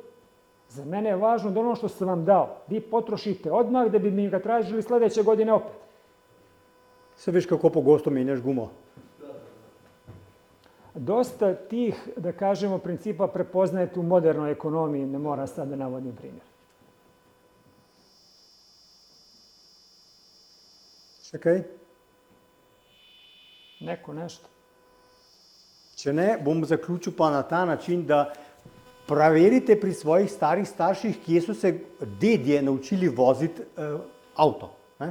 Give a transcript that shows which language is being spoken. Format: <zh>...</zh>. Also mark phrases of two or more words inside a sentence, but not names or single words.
<bs>Za mene je važno da ono što sam vam dao, vi potrošite odmah da bi mi ga tražili sledeće godine opet.</bs> <sl>Sve viš kako po gostu menjaš gumo.</sl> <bs>Dosta tih, da kažemo, principa prepoznajete u modernoj ekonomiji, ne moram sad da navodim primjer.</bs> <sl>Še kaj?</sl> <bs>Neko nešto.</bs> <sl>Če ne, bom zaključil pa na ta način, da preverite pri svojih starih starših, kje so se dedje naučili voziti avto, ne?</sl>